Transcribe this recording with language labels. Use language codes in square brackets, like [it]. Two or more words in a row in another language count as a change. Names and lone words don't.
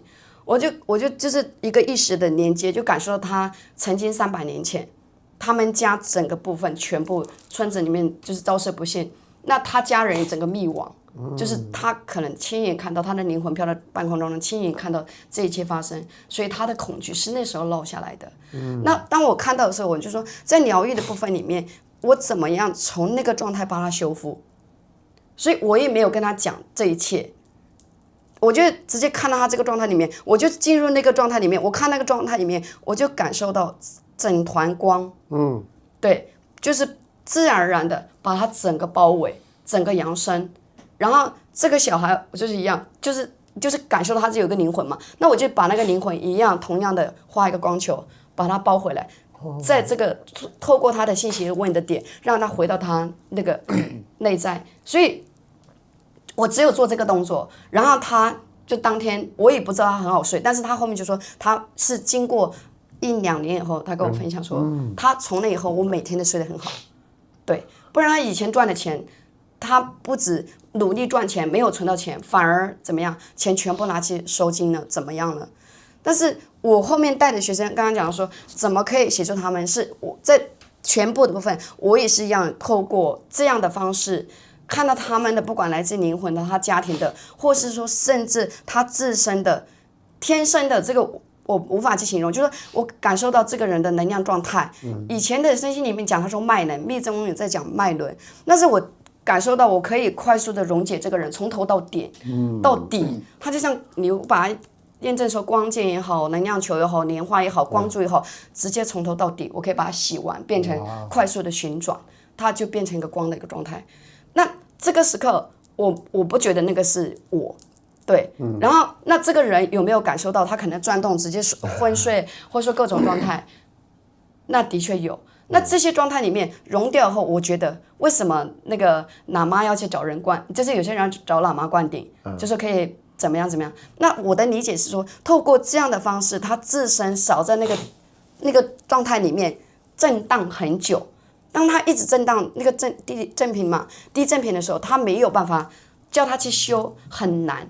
[zh] 我就是一個一時的連接，就感受到他曾經300年前，他們家整個部分全部村子裡面就是遭赦不幸，那他家人也整個滅亡，就是他可能親眼看到他的靈魂飄到半空中，親眼看到這一切發生，所以他的恐懼是那時候落下來的。那當我看到的時候，我就說在療癒的部分裡面，我怎麼樣從那個狀態幫他修復，所以我也沒有跟他講這一切。我就直接看到他這個狀態裡面，我就進入那個狀態裡面，我看那個狀態裡面，我就感受到整團光，對，就是自然而然的把他整個包圍，整個揚升，然後這個小孩就是一樣，就是感受到他是有一個靈魂嘛，那我就把那個靈魂一樣，同樣的畫一個光球，把他包回來，在這個透過他的信息問的點，讓他回到他那個內在，所以。我只有做這個動作，然後他就當天我也不知道他很好睡，但是他後面就說他是經過1-2年以後，他跟我分享說，他從那以後我每天都睡得很好，對，不然他以前賺的錢，他不止努力賺錢沒有存到錢，反而怎麼樣，錢全部拿去收金了，怎麼樣了？但是我後面帶的學生剛剛講說，怎麼可以協助他們？是我在全部的部分，我也是一樣透過這樣的方式。看到他們的，不管來自靈魂的、他家庭的，或是說甚至他自身的、天生的，這個我無法去形容，就是我感受到這個人的能量狀態。以前的身心裡面講，他說脈輪，密宗有在講脈輪，但是我感受到我可以快速的溶解這個人，從頭到點，到底，他就像你把它驗證說光劍也好，能量球也好，蓮花也好，光柱也好，直接從頭到底，我可以把它洗完，變成快速的旋轉，它就變成一個光的一個狀態。那這個時刻，我不覺得那個是我，對，然後那這個人有沒有感受到他可能轉動，直接昏睡，或者說各種狀態？那的確有。那這些狀態裡面融掉後，我覺得為什麼那個喇嘛要去找人灌，就是有些人找喇嘛灌頂，就是可以怎麼樣？那我的理解是說，透過這樣的方式，他自身少在那個狀態裡面震盪很久。當他一直震盪，那個低振頻的時候，他沒有辦法叫他去修，很難。